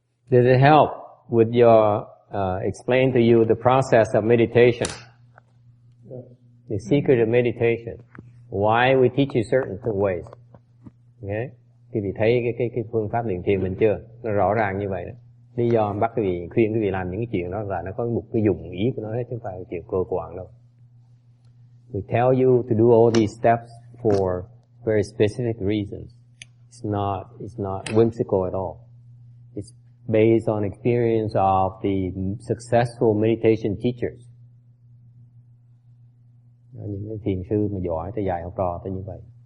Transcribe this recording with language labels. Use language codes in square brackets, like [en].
[en] Does it help with your, explain to you the process of meditation? The secret of meditation. Why we teach you certain ways. Okay? [vi] Quý vị thấy cái phương pháp luyện thiền mình chưa? Nó rõ ràng như vậy đó. Lý do bắt quý vị, khuyên quý vị làm những cái chuyện đó là nó có một cái dụng ý của nó hết, chứ không phải chuyện cơ quan đâu. [en] We tell you to do all these steps for very specific reasons. It's not whimsical at all. It's based on experience of the successful meditation teachers. [vi] Những cái thiền sư mà giỏi tới dạy học trò tới như vậy.